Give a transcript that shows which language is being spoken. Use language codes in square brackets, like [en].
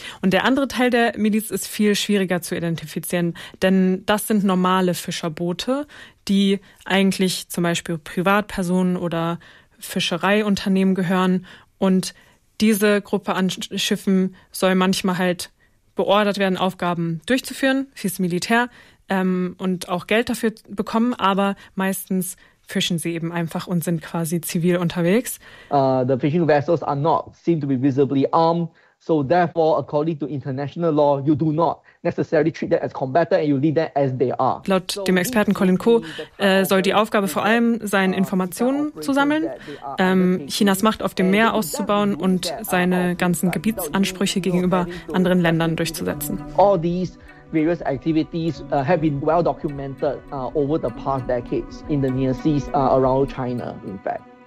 [de] Und der andere Teil der Miliz ist viel schwieriger zu identifizieren, denn das sind normale Fischerboote, die eigentlich zum Beispiel Privatpersonen oder Fischereiunternehmen gehören. Und diese Gruppe an Schiffen soll manchmal halt beordert werden, Aufgaben durchzuführen, fürs Militär und auch Geld dafür bekommen, aber meistens fischen sie eben einfach und sind quasi zivil unterwegs. [en] The fishing vessels are not seem to be visibly armed, so therefore according to international law you do not necessarily treat them as combatants and you leave them as they are. [de] Laut dem Experten Colin Koh soll die Aufgabe vor allem sein, Informationen zu sammeln, Chinas Macht auf dem Meer auszubauen und seine ganzen Gebietsansprüche gegenüber anderen Ländern durchzusetzen. [en] All these various activities have been well documented over the past decades in the near seas around China, in fact.